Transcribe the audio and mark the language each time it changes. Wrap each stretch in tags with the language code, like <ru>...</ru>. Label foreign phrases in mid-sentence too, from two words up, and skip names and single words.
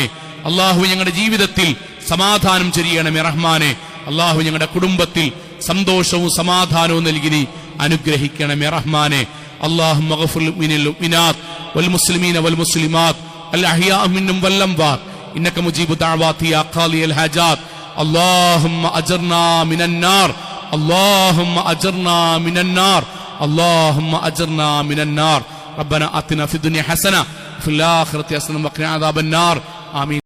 <ml>അള്ളാഹു ഞങ്ങളുടെ ജീവിതത്തിൽ സമാധാനം ചൊരിയണമേ റഹ്മാനെ. അള്ളാഹു ഞങ്ങളുടെ കുടുംബത്തിൽ സന്തോഷവും സമാധാനവും നൽകി നീ അനുഗ്രഹിക്കണമേ റഹ്മാനെ.</ml> <ar>اللهم اغفر للمؤمنات والمسلمين والمسلمات الأحياء منهم والأموات إنك مجيب الدعوات يا قاضي الحاجات. اللهم أجرنا من النار اللهم أجرنا من النار اللهم أجرنا من النار ربنا آتنا في الدنيا حسنة وفي الآخرة حسنة وقنا عذاب النار آمين.</ar>